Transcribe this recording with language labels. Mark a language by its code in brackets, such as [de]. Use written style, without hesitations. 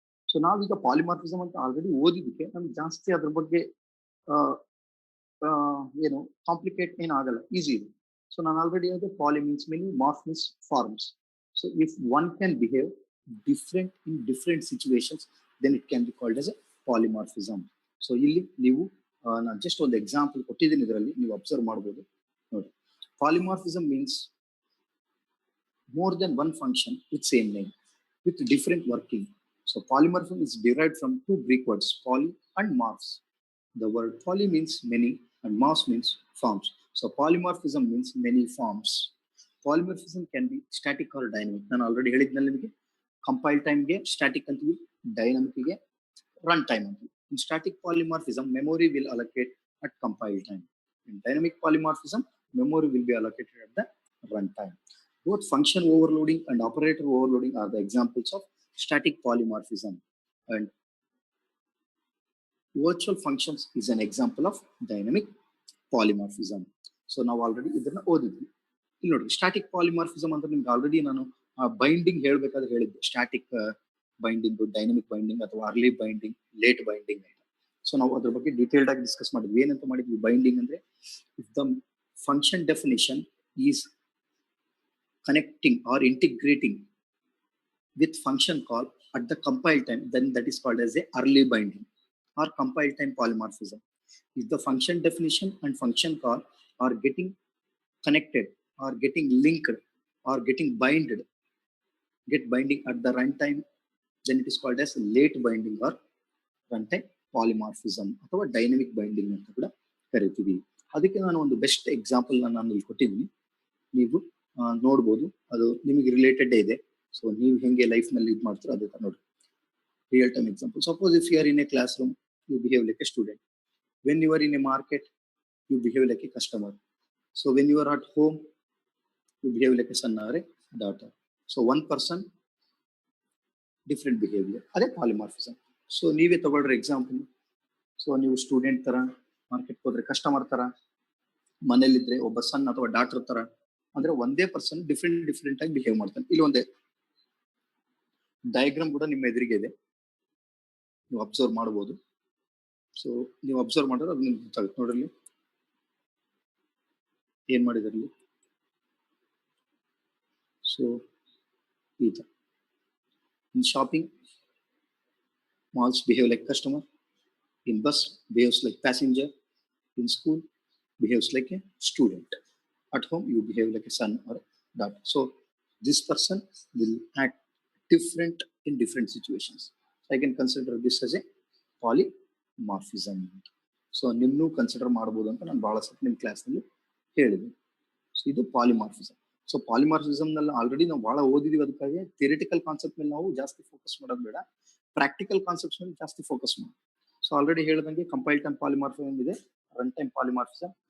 [kn] So ನಾವೀಗ polymorphism ಅಂತ already ಓದಿದ್ದಕ್ಕೆ ನಮ್ಗೆ ಜಾಸ್ತಿ ಅದ್ರ ಬಗ್ಗೆ ಏನು ಕಾಂಪ್ಲಿಕೇಟ್ ಏನಾಗಲ್ಲ, ಈಸಿ ಇದೆ. [en] so [kn] ನಾನು ಆಲ್ರೆಡಿ ಹೇಳಿದೆ [en] Poly means many, morph means forms. So if one can behave different in different situations, then it can be called as a polymorphism. [kn] So ಇಲ್ಲಿ ನೀವು ನಾನು ಜಸ್ಟ್ ಒಂದು ಎಕ್ಸಾಂಪಲ್ ಕೊಟ್ಟಿದ್ದೀನಿ, ಇದರಲ್ಲಿ ನೀವು ಅಬ್ಸರ್ವ್ ಮಾಡ್ಬೋದು ನೋಡಿ. [en] Polymorphism means more than one function with same name with different working. So polymorphism is derived from two Greek words, poly and morphs. The word poly means many and morphs means forms. So polymorphism means many forms. Polymorphism can be static or dynamic. [kn] ನಾನು already ಹೇಳಿದ್ನಲ್ಲ ನಿಮಗೆ, compile ಟೈಮ್ಗೆ static ಅಂತೀವಿ, ಡೈನಮಿಕ್ಗೆ run time ಅಂತೀವಿ. [en] In static polymorphism, memory will allocate at compile time. In dynamic polymorphism, memory will be allocated at the run time. Both function overloading and operator overloading are the examples of static polymorphism, and virtual functions is an example of dynamic polymorphism. So now already [kn] ಇದನ್ನ ಓದಿದ್ವಿ. ಇಲ್ಲಿ ನೋಡಿ, static polymorphism ಅಂದ್ರೆ ನಿಮ್ಗೆ already ನಾನು binding ಹೇಳ್ಬೇಕಾದ್ರೆ ಹೇಳಿದ್ದೆ, static binding, dynamic binding ಅಥವಾ early binding, late binding ಅಂತ. ಸೊ ನಾವು ಅದ್ರ ಬಗ್ಗೆ ಡೀಟೇಲ್ಡ್ ಆಗಿ ಡಿಸ್ಕಸ್ ಮಾಡಿದ್ವಿ. ಏನಂತ ಮಾಡಿದ್ವಿ, [en] Binding ಅಂದ್ರೆ if the function definition is connecting or integrating with function call at the compile time, then that is called as a early binding or compile time polymorphism. If the function definition and function call are getting connected or getting linked or getting get binding at the runtime, then it is called as late binding or runtime polymorphism [kn] ಅಥವಾ dynamic binding ಅಂತ ಕೂಡ ಕರಿತೀವಿ. ಅದಕ್ಕೆ ನಾನು ಒಂದು best example ನಾನು ಇಲ್ಲಿ ಕೊಟ್ಟಿದ್ದೀನಿ, ನೀವು ನೋಡ್ಬೋದು, ಅದು ನಿಮಗೆ ರಿಲೇಟೆಡ್ ಇದೆ. ಸೊ ನೀವು ಹೆಂಗೆ ಲೈಫ್ ನಲ್ಲಿ ಇದು ಮಾಡ್ತೀರೋ ಅದೇ ತರ ನೋಡಿ, real time example. [en] Suppose if you are in a classroom, you behave like a student. When you are in a market, you behave like a customer. So when you are at home, you behave like a son or a daughter. So one person different behaviour, ಅದೇ polymorphism. [kn] So ನೀವೇ ತಗೊಳ್ರಿ example. So ನೀವು student ತರ market ಹೋದ್ರೆ customer ತರ, ಮನೇಲಿದ್ರೆ ಒಬ್ಬ ಸನ್ ಅಥವಾ doctor ತರ, ಅಂದ್ರೆ ಒಂದೇ ಪರ್ಸನ್ ಡಿಫ್ರೆಂಟ್ ಆಗಿ ಬಿಹೇವ್ ಮಾಡ್ತಾನೆ. ಇಲ್ಲಿ ಒಂದೇ ಡಯಾಗ್ರಾಮ್ ಕೂಡ ನಿಮ್ಮ ಎದುರಿಗೆ ಇದೆ, ನೀವು ಅಬ್ಸರ್ವ್ ಮಾಡಬಹುದು. ಸೊ ನೀವು ಅಬ್ಸರ್ವ್ ಮಾಡಿದ್ರೆ ಅದು ನಿಮ್ಗೆ ಗೊತ್ತಾಗುತ್ತೆ. ನೋಡ್ರಿ ಏನ್ ಮಾಡಿದ್ರಲ್ಲಿ. [en] so [kn] ಈ ತರ [en] In shopping, malls behave like customer. In bus, behaves like passenger. In school, behaves like a student. At home, you behave like a son or a daughter. So this person will act different in different situations. I can consider this as a polymorphism. [kn] So ನಿಮ್ನು consider ಮಾಡಬಹುದು ಅಂತ ನಾನು ಬಹಳ ಸತಿ ನಿಮ್ಮ class ನಲ್ಲಿ ಹೇಳಿದ್ದೀನಿ. So ಇದು polymorphism. So polymorphism ನಲ್ಲಿ ಆಲ್ರೆಡಿ ನಾವು ಬಹಳ ಓದಿದೀವಿ, ಅದಕ್ಕಾಗಿ ಥಿಯರಿಟಿಕಲ್ ಕಾನ್ಸೆಪ್ಟ್ ಮೇಲೆ ನಾವು ಜಾಸ್ತಿ ಫೋಕಸ್ ಮಾಡೋದು ಬೇಡ, ಪ್ರಾಕ್ಟಿಕಲ್ ಕಾನ್ಸೆಪ್ಟ್ಸ್ ಮೇಲೆ ಜಾಸ್ತಿ ಫೋಕಸ್ ಮಾಡಿ. ಸೊ ಆಲ್ರೆಡಿ ಹೇಳಿದಂಗೆ ಕಂಪೈಲ್ ಟೈಮ್ ಪಾಲಿಮಾರ್ಫಿಸಮ್ ಇದೆ, ರನ್ ಟೈಮ್ ಪಾಲಿಮಾರ್ಫಿಸಮ್.